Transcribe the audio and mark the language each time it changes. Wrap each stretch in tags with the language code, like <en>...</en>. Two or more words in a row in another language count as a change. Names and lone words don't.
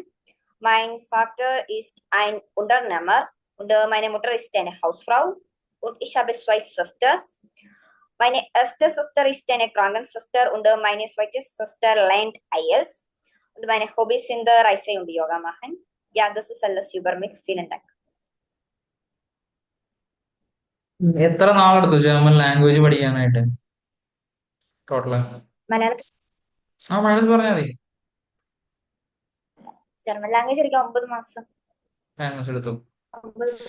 <de>Mein Vater ist ein Unternehmer und meine Mutter ist eine Hausfrau und ich habe 2 Schwestern. Meine erste Schwester ist eine Krankenschwester und meine zweite Schwester lernt IELTS. Und meine Hobbys sind Reise und Yoga machen. Ja, das ist alles über mich. Vielen Dank.</de> <ml>എത്ര നാളെടുത്തു</ml> <en>German language</en> <ml>പഠിക്കാനായിട്ട് ടോട്ടല്? മലയാളത്തിൽ മലയാളത്തിൽ പറഞ്ഞാൽ മതി.</ml> <en>German language</en> <ml>എനിക്ക് 9 മാസം. ലാംഗ്വേജ് എടുത്തു. 9.</ml>